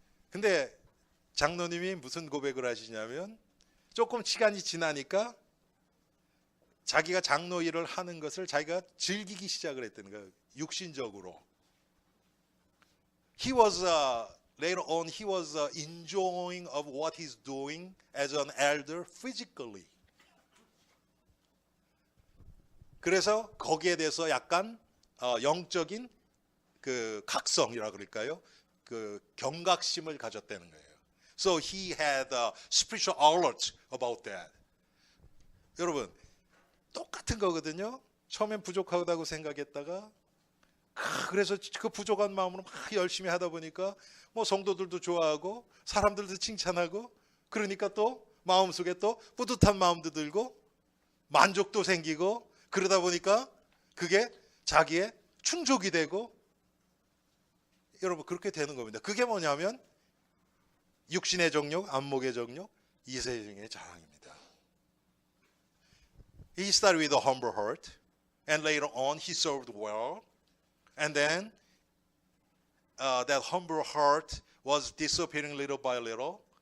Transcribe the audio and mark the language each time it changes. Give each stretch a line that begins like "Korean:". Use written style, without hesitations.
Korean: 근데 장로님이 무슨 고백을 하시냐면 조금 시간이 지나니까 자기가 장로 일을 하는 것을 자기가 즐기기 시작을 했다는 거예요. 육신적으로.
English: He was later on he was enjoying of what he's doing as an elder physically.
Korean: 그래서 거기에 대해서 약간 영적인 그 각성이라 그럴까요? 그 경각심을 가졌다는 거예요.
English: So he had a spiritual alert about that.
Korean: 여러분 똑같은 거거든요. 처음엔 부족하다고 생각했다가 그래서 그 부족한 마음으로 막 열심히 하다 보니까 뭐 성도들도 좋아하고 사람들도 칭찬하고 그러니까 또 마음속에 또 뿌듯한 마음도 들고 만족도 생기고 그러다 보니까 그게 자기의 충족이 되고 여러분 그렇게 되는 겁니다. 그게 뭐냐면 육신의 정욕, 안목의 정욕, 이세상의 자랑입니다.
English: He started with a humble heart and later on he served well. And then that humble heart was disappearing little by little.